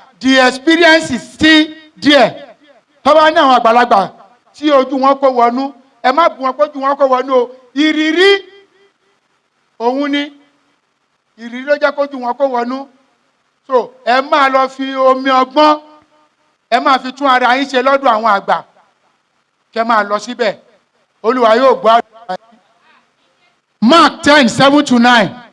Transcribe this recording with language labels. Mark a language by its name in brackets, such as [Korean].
[English] The experience is still there. [Yoruba] Tó bá ní àwọn àgbàlagbà tí ojú wọn kó wọnú, ẹ má bù wọn pé ojú wọn kó wọnú o. Ìrírí òun ni, ìrírí ló jẹ́ kójú wọn kó wọnú. So ẹ máa lọ fi omi ọgbọ́n, ẹ máa fi tún ara yín ṣe lọ́dọ̀ àwọn àgbà, kẹ́ máa lọ síbẹ̀. Olúwa yóò gbọ́ àdúrà yín. Mark 10:7-9.